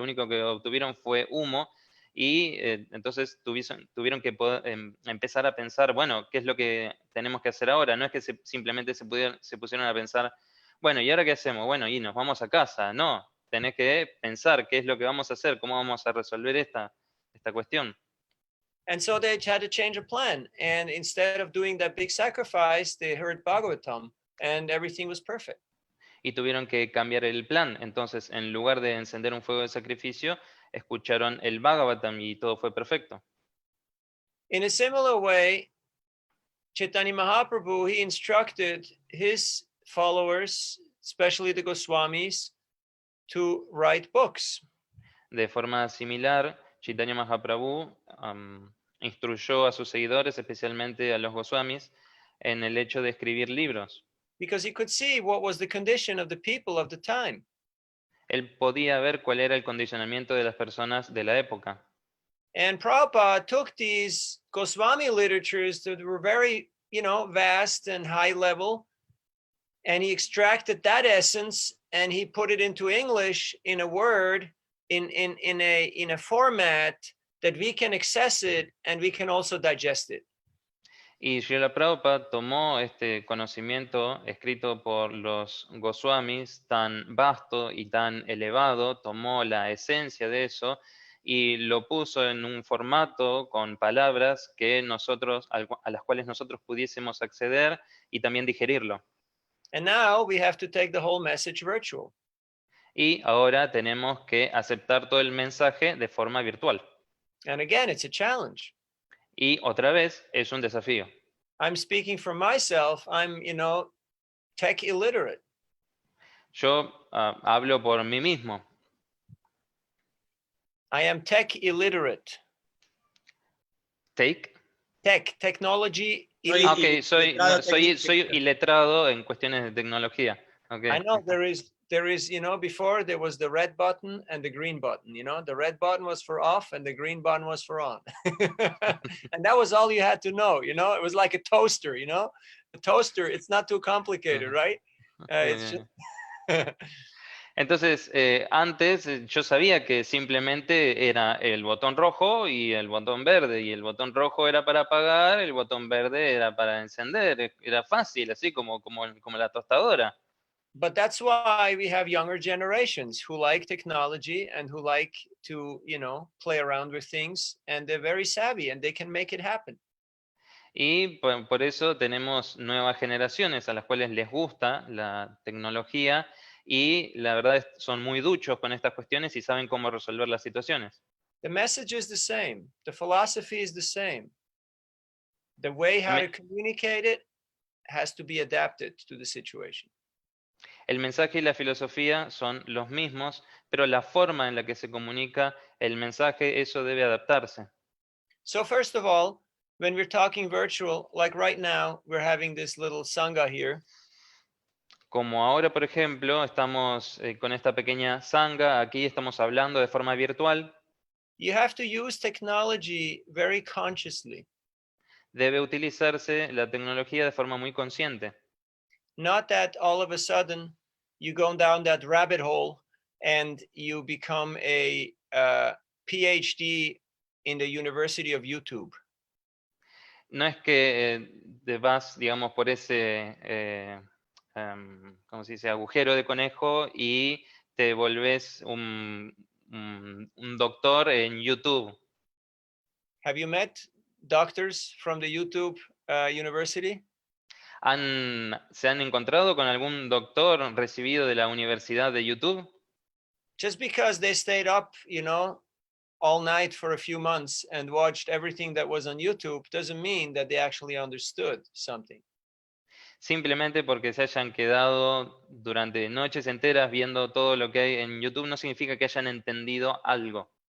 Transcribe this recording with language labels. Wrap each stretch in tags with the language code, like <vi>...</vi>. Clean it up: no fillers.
<es>Lo único que obtuvieron fue humo. Y entonces tuvieron que empezar a pensar, bueno, ¿qué es lo que tenemos que hacer ahora? No es que simplemente se pusieron a pensar, bueno, ¿y ahora qué hacemos? Bueno, y nos vamos a casa. No, tenés que pensar qué es lo que vamos a hacer, cómo vamos a resolver esta cuestión.</es> <en>And so they had to change a plan. And instead of doing that big sacrifice, they heard Bhagavatam and everything was perfect.</en> <es>Y tuvieron que cambiar el plan. Entonces, en lugar de encender un fuego de sacrificio, escucharon el Bhagavatam y todo fue perfecto.</es> <en>In a similar way, Chaitanya Mahaprabhu, he instructed his followers, especially the Goswamis, to write books.</en> <es>De forma similar, Chaitanya Mahaprabhu instruyó a sus seguidores, especialmente a los Goswamis, en el hecho de escribir libros.</es> <en>Because he could see what was the condition of the people of the time.</en> <es>Él podía ver cuál era el condicionamiento de las personas de la época.</es> <en>And Prabhupada took these Goswami literatures that were very, vast and high level, and he extracted that essence and he put it into English in a word, in a format that we can access it and we can also digest it.</en> <es>Y Srila Prabhupada tomó este conocimiento escrito por los Goswamis tan vasto y tan elevado, tomó la esencia de eso y lo puso en un formato con palabras que nosotros, a las cuales nosotros pudiésemos acceder y también digerirlo.</es> <en>And now we have to take the whole message virtual.</en> <es>Y ahora tenemos que aceptar todo el mensaje de forma virtual.</es> <en>And again, it's a challenge.</en> <es>Y otra vez es un desafío.</es> <en>I'm speaking for myself. I'm, tech illiterate.</en> <es>Yo hablo por mí mismo.</es> <en>I am tech illiterate. Technology.</en> <es>Ok, soy iletrado en cuestiones de tecnología.</es> <en>Okay. I know there is, before there was the red button and the green button, the red button was for off and the green button was for on. And that was all you had to know, it was like a toaster, a toaster, it's not too complicated, right? It's just...</en> <es>Entonces, antes yo sabía que simplemente era el botón rojo y el botón verde, y el botón rojo era para apagar, el botón verde era para encender, era fácil, así como la tostadora.</es> <en>But that's why we have younger generations who like technology and who like to, play around with things, and they're very savvy and they can make it happen.</en> <es>Y por eso tenemos nuevas generaciones a las cuales les gusta la tecnología y la verdad son muy duchos con estas cuestiones y saben cómo resolver las situaciones.</es> <en>The message is the same. The philosophy is the same. The way how to communicate it has to be adapted to the situation.</en> <es>El mensaje y la filosofía son los mismos, pero la forma en la que se comunica el mensaje, eso debe adaptarse.</es> <en>So first of all, when we're talking virtual, like right now, we're having this little sangha here.</en> <es>Como ahora, por ejemplo, estamos con esta pequeña sangha, aquí estamos hablando de forma virtual.</es> <en>You have to use technology very consciously.</en> <es>Debe utilizarse la tecnología de forma muy consciente.</es> <en>Not that all of a sudden you go down that rabbit hole and you become a PhD in the University of YouTube.</en> <es>No es que te vas, digamos, por ese, ¿cómo se dice?, agujero de conejo y te volvés un doctor en YouTube.</es> <en>Have you met doctors from the YouTube university?</en> <es>¿Se han encontrado con algún doctor recibido de la Universidad de YouTube?</es> <en>Just because they stayed up, all night for a few months and watched everything that was on YouTube doesn't mean that they actually understood something.</en> <es>Simplemente porque se hayan quedado durante noches enteras viendo todo lo que hay en YouTube no significa que hayan entendido algo.</es>